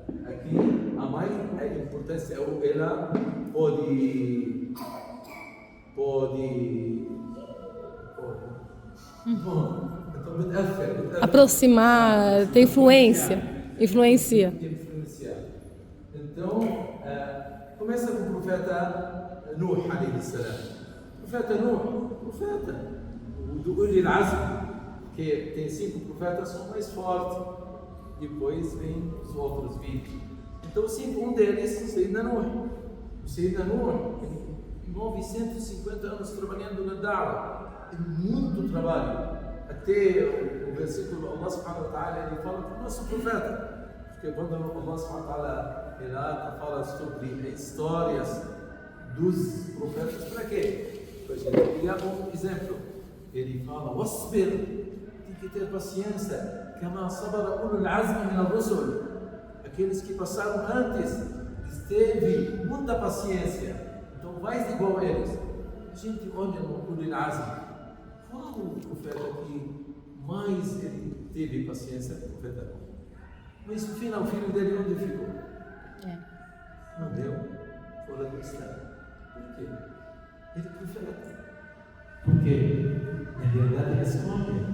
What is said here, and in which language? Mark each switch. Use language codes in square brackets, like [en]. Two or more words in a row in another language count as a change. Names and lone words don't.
[pt] Aqui, a mãe, a importância, ela pode aproximar, tem influencia. Então, começa com o profeta Nuh, [ar] عليه السلام. [pt] O profeta Nuh, do [ar] أولي العزم, [pt] que tem 5 profetas, são mais fortes. Depois vem os outros 20. Então, um deles, Sayyidina Nuh. O Sayyidina Nuh, 950 anos trabalhando na Da'wah, muito trabalho. Até o versículo [ar] الله سبحانه وتعالى [pt] ele fala para o nosso profeta, porque quando [ar] الله سبحانه وتعالى [pt] ele fala sobre histórias dos profetas, para quê? Para a gente pegar um exemplo. Ele fala, wasbir, tem que ter paciência, [ar] كما صبر أولو العزم من الرسل. [pt] Aqueles que passaram antes, teve muita paciência, então vai igual a eles. A gente olha no [ar] أولو العزم, [pt] qual o profeta que mais ele teve paciência? O profeta Nuh. Mas no final, o filho dele onde ficou? Morreu fora do estado. Por quê? Ele é profeta. Porque, na realidade, é escolha.